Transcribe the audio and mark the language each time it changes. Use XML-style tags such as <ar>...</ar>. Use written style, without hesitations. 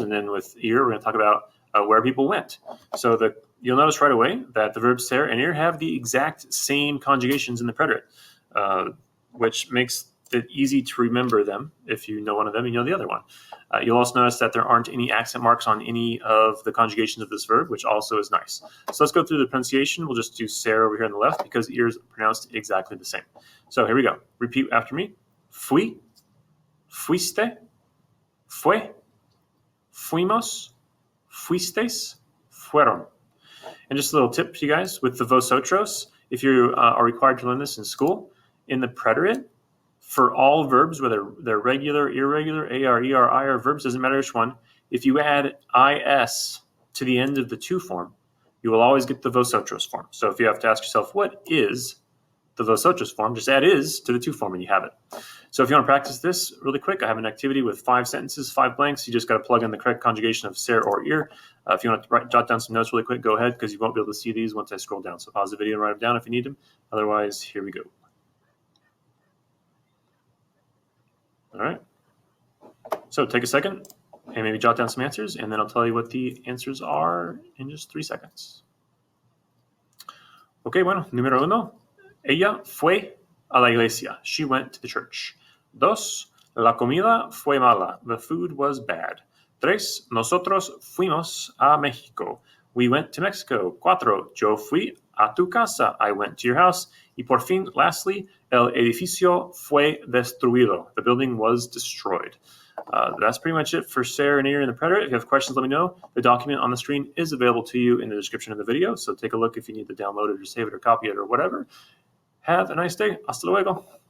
<en>And then with ir, we're going to talk about where people went. So you'll notice right away that the verbs ser and ir have the exact same conjugations in the preterite, which makes it easy to remember them. If you know one of them, you know the other one. You'll also notice that there aren't any accent marks on any of the conjugations of this verb, which also is nice. So let's go through the pronunciation. We'll just do ser over here on the left because ir is pronounced exactly the same. So here we go. Repeat after me.</en> <es>Fui, fuiste, fue, fuimos, fuisteis, fueron.</es> <en>And just a little tip for you guys with the vosotros, if you are required to learn this in school, in the preterite, for all verbs, whether they're regular, irregular, AR, ER, IR verbs, doesn't matter which one, if you add IS to the end of the to form, you will always get the vosotros form. So if you have to ask yourself, what is the vosotros form, just add is to the to form and you have it. So if you want to practice this really quick, I have an activity with 5 sentences, 5 blanks. You just got to plug in the correct conjugation of ser or ir. If you want to jot down some notes really quick, go ahead because you won't be able to see these once I scroll down. So pause the video and write them down if you need them. Otherwise, here we go. All right, so take a second and maybe jot down some answers, and then I'll tell you what the answers are in just 3 seconds.</en> <es>Okay, bueno, número 1, ella fue a la iglesia.</es> <en>She went to the church. 2,</en> <es>la comida fue mala.</es> <en>The food was bad. 3,</en> <es>nosotros fuimos a México.</es> <en>We went to Mexico. 4,</en> <es>yo fui a tu casa.</es> <en>I went to your house.</en> <es>Y por fin,</es> <en>lastly,</en> <es>el edificio fue destruido.</es> <en>The building was destroyed. That's pretty much it for ser and ir in the preterite. If you have questions, let me know. The document on the screen is available to you in the description of the video, so take a look if you need to download it or save it or copy it or whatever. Have a nice day.</en> <es>Hasta luego.</es>